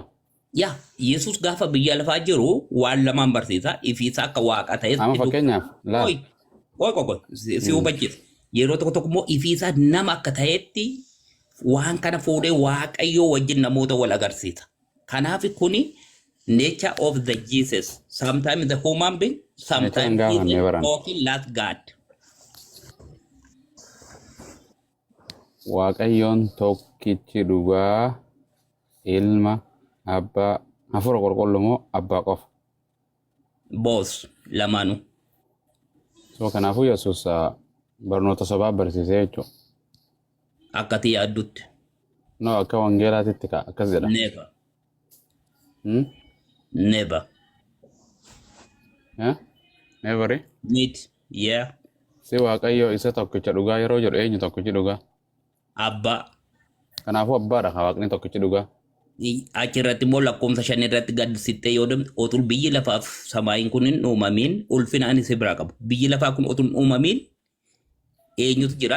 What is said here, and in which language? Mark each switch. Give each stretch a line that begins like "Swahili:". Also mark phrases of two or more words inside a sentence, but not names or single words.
Oromo: Yaa, Yesuus gaafa biyya lafaa jiru waan lamaan barsiisa. Ifiisa akka waaqa ta'es. Amma fakkeenyaaf laal. Qoy, si hubachiisa. Yeroo tokko tokko immoo ifiisa nama akka ta'etti waan kana fuudhee waaqayyoo wajjin namoota wal agarsiisa. Kanaaf kuni
English: nature of the Jesus. Sometimes the human being, sometimes he is talking like God.
Oromo: Waaqayyoon tokkichi dhugaa ilma abbaa hafuura qulqulluu moo abbaa qofa? Both lamaanuu. So kanaafuu Yesuus barnoota sobaa barsiisee jechuudha. Akkati yaaddutti. No akka wangeelaatitti akkas jedha.
English: Never. Never. Never? Need. Yeah.
Oromo: Si waaqayyo isa tokkicha dhugaa yeroo jedhu eenyu tokkichi dhugaa? Abbaa. Kanaafuu abbaadha waaqni tokkichi dhugaa. Achirratti immoo lakkoofsa 5 irratti gaddisittee yoo deemtu otul biyyi lafaaf samaayiin kun hin uumamin ulfina ani si biraa qabu. Biyyi lafaa kun otul uumamin eenyutu jira?